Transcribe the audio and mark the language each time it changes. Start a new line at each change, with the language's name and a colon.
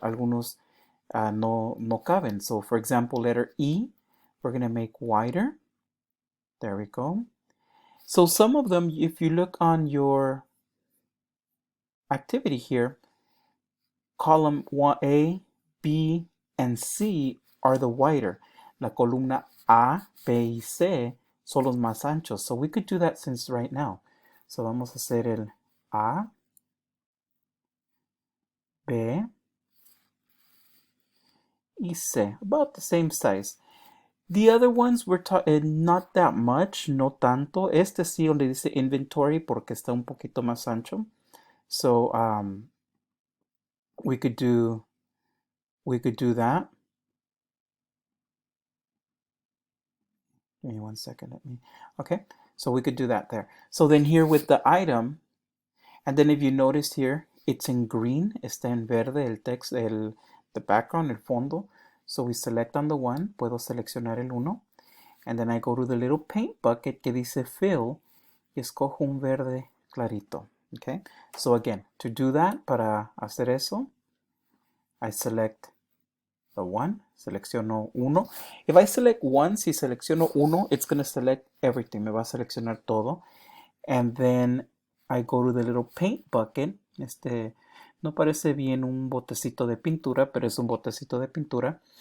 Spanish: Algunos no caben.
English: So for example, letter E, we're going to make wider. There we go. So some of them, if you look on your activity here, column 1A, B, and C are the wider.
Spanish: La columna A, B, y C son los más anchos.
English: So we could do that since right now.
Spanish: So vamos a hacer el A, B, y C,
English: about the same size. The other ones were not that much,
Spanish: no tanto. Este sí donde dice inventory porque está un poquito más ancho.
English: So we could do that. Give me 1 second. Okay, so we could do that there. So then here with the item, and then if you notice here, it's in green,
Spanish: está en verde el
English: text, the background,
Spanish: el fondo.
English: So we select on the one,
Spanish: puedo seleccionar el uno,
English: and then I go to the little paint bucket
Spanish: que dice fill, y escojo un verde clarito.
English: Okay, so again, to do that,
Spanish: para hacer eso,
English: I select the one,
Spanish: selecciono uno.
English: If I select one,
Spanish: si selecciono uno,
English: it's going to select everything,
Spanish: me va a seleccionar todo.
English: And then I go to the little paint bucket.
Spanish: No parece bien un botecito de pintura, pero es un botecito de pintura.